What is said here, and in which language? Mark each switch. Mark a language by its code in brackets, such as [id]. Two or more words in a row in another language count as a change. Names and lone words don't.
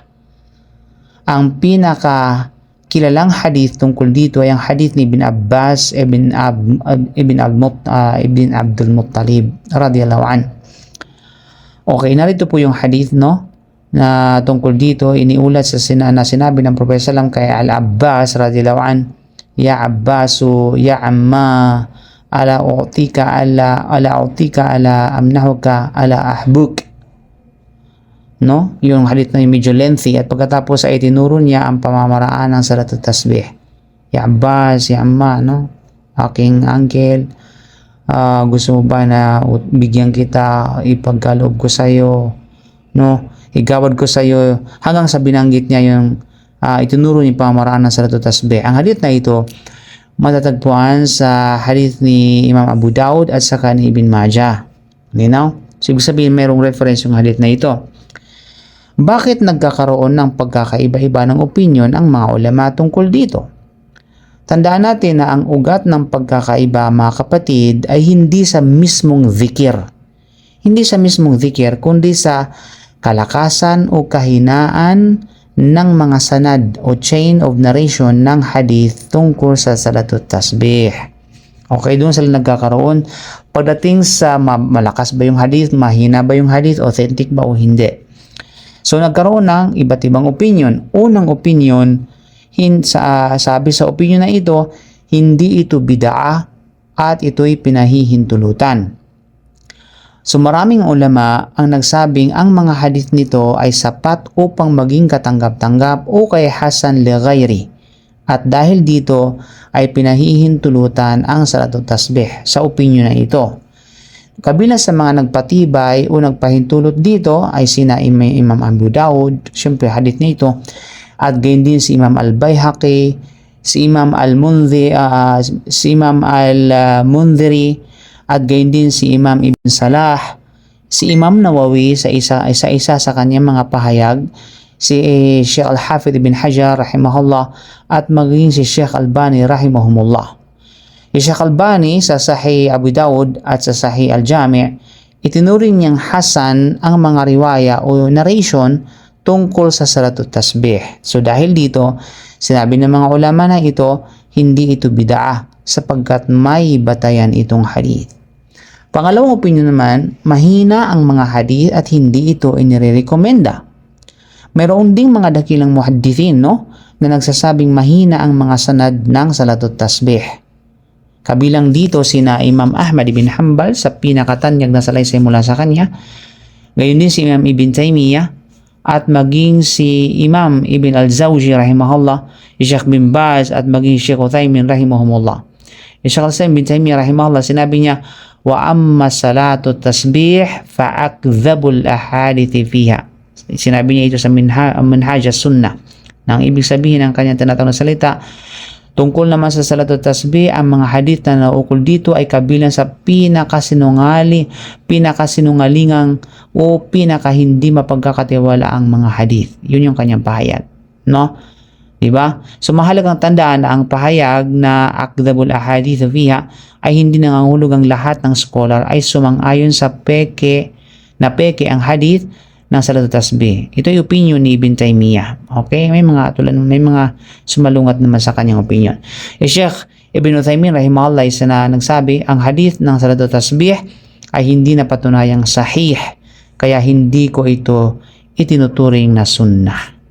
[tl] Ang pinaka kilalang hadith tungkol dito ay ang hadith ni Ibn Abbas ibn Abdul Muttalib [ar] رضي الله عنه. [tl] Okay, narito po yung hadith, no? Na tungkol dito, iniulat sa sinabi ng Propeta Sallam kay Al-Abbas radiyallahu an, [ar] يا عباس يا عماه ألا أعطيك ألا أمنحك ألا أحبوك, [tl] no? Yung hadith na yung medyo lengthy, at pagkatapos ay tinuro niya ang pamamaraan ng [ar] صلاة التسبيح. يا عباس يا عماه, [tl] no? Aking uncle, gusto mo ba na bigyan kita, ipagkaloob ko sa iyo, no? Igawad ko sa iyo, hanggang sa binanggit niya yung itinuro niya pamamaraan ng [ar] صلاة التسبيح. [tl] Ang hadith na ito matatagpuan sa hadith ni Imam Abu Daud at saka ni Ibn Majah. Linaw? So, ibig sabihin mayroong reference yung hadith na ito. Bakit nagkakaroon ng pagkakaiba-iba ng opinion ang mga ulama tungkol dito? Tandaan natin na ang ugat ng pagkakaiba, mga kapatid, ay hindi sa mismong zikir. Hindi sa mismong zikir, kundi sa kalakasan o kahinaan ng mga sanad o [en] chain of narration [tl] ng hadith tungkol sa salatu tasbih. Okay, doon sila nagkakaroon. Pagdating sa malakas ba yung hadith, mahina ba yung hadith, authentic ba o hindi. So nagkaroon ng iba't ibang opinion. Unang opinion, sabi sa opinion na ito, hindi ito bid'ah at ito'y pinahihintulutan. So maraming ulama ang nagsabing ang mga hadith nito ay sapat upang maging katanggap-tanggap o kay [ar] حسن لغيره. [tl] At dahil dito ay pinahihintulutan ang [ar] صلاة التسبيح [tl] sa opinion na ito. Kabilang sa mga nagpatibay o nagpahintulot dito ay sina Imam Abu Daud, syempre hadith na ito, at gayon din si Imam Al-Bayhaqi, si Imam Al-Mundhiri, at gayon din si Imam Ibn Salah, si Imam Nawawi sa isa sa kanyang mga pahayag, si Sheikh Al-Hafidh Ibn Hajar rahimahullah, at maging si Sheikh Albani rahimahumullah. Si Sheikh Albani sa Sahih Abu Daud at sa Sahih Al-Jami' itinuring niyang hasan ang mga riwaya o narration tungkol sa [ar] صلاة التسبيح. [tl] So dahil dito, sinabi ng mga ulama na ito, hindi ito bid'ah sapagkat may batayan itong hadith. Pangalawang opinion naman, mahina ang mga hadith at hindi ito inirekomenda. Mayroon ding mga dakilang muhaddithin, no, na nagsasabing mahina ang mga sanad ng [ar] صلاة التسبيح. [tl] Kabilang dito sina Imam Ahmad ibn Hanbal sa pinakatanyag na salaysay mula sa kanya, gayon din si Imam Ibn Taymiyyah, at maging si Imam Ibn al-Zawji rahimahullah, Sheikh bin Baz at maging Sheikh Uthaymin rahimahumullah. Sheikh al-Islam bin Taymiyyah rahimahullah, sinabi niya, [ar] وأما صلاة التسبيح فأكذب الأحاديث فيها. [tl] Sinabi niya ito sa Minhaj as-Sunnah. Nang ibig sabihin ng kanyang tinatawag na salita, tungkol naman sa [ar] صلاة التسبيح, [tl] ang mga hadith na naukol dito ay kabilang sa pinakasinungalingang o pinaka hindi mapagkakatiwala ang mga hadith. Yun yung kanyang pahayag, no? Diba? So mahalagang tandaan na ang pahayag na [ar] أكذب الأحاديث فيها [tl] ay hindi nangangahulugan ang lahat ng scholar ay sumang-ayon sa peke ang hadith ng [ar] صلاة التسبيح. [tl] Ito yung opinion ni Ibn Taymiyyah. Okay? May mga sumalungat naman sa kanyang opinion. Sheikh Ibn Uthaymin rahimahullah isa na nagsabi, ang hadith ng [ar] صلاة التسبيح [tl] ay hindi napatunayang sahih, kaya hindi ko ito itinuturing na sunnah.